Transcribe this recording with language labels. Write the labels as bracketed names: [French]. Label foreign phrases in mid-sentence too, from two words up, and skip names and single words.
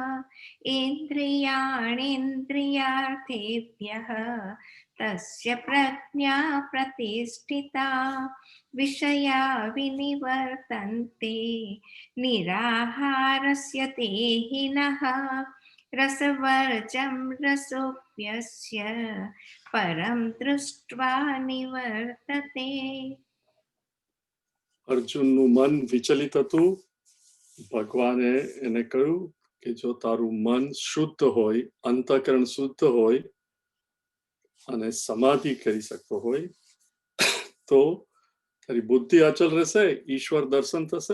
[Sanskrit] इन्द्रियाणीन्द्रियार्थेभ्यः तस्य प्रज्ञा प्रतिष्ठिता विषया विनिवर्तन्ते निराहारस्य देहिनः रसवर्जं रसोऽप्यस्य परं दृष्ट्वा निवर्तते। [Gujarati] અર્જુનનું મન વિચલિત હતું. ભગવાને એને કહ્યું કે જો તારું મન શુદ્ધ હોય, અંતઃકરણ શુદ્ધ હોય અને સમાધિ કરી શકતો હોય તો તારી બુદ્ધિ અચલ રહેશે, ઈશ્વર દર્શન થશે.